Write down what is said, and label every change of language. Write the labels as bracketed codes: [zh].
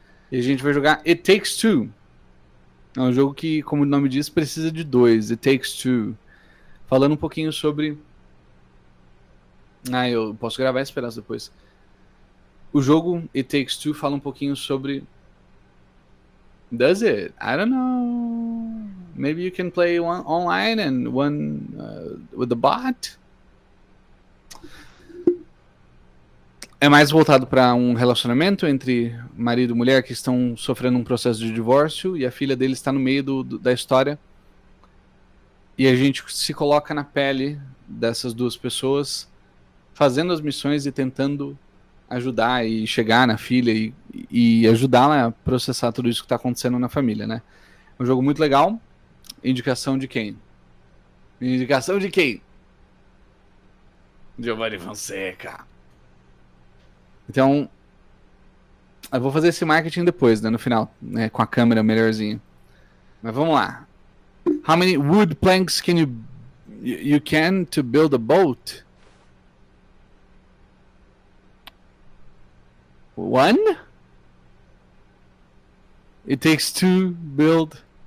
[pt] E a gente vai jogar It Takes Two. É um jogo que, como o nome diz, precisa de 2. It Takes Two. Falando um pouquinho sobre... eu posso gravar esse pedaço depois. O jogo It Takes Two fala um pouquinho sobre... [en] Does it? I don't know. Maybe you can play one online and one with the bot. [pt] É mais voltado para um relacionamento entre marido e mulher que estão sofrendo um processo de divórcio e a filha dele está no meio da história. E a gente se coloca na pele dessas duas pessoas, fazendo as missões e tentando ajudar e chegar na filha e ajudá-la a processar tudo isso que está acontecendo na família, né? É um jogo muito legal. Indicação de quem? Indicação de quem? Giovanni Fonseca. Então, eu vou fazer esse marketing depois, né, no final, né, com a câmera melhorzinha. Mas vamos lá. [en] How many wood planks can you can to build a boat? 1? It takes 2 build.